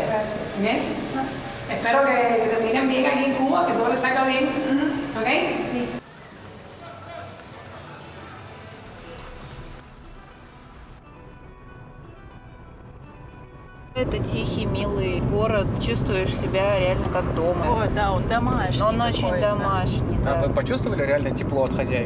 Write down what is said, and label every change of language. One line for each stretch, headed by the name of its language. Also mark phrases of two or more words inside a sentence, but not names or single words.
Spanish: Bien. Espero que terminen bien aquí en Cuba, que todo les salga bien. ¿Ok? Sí.
Russian: Это тихий, милый город. Чувствуешь себя реально как дома. О, да, он домашний. Он очень домашний. А вы почувствовали реально тепло от хозяев?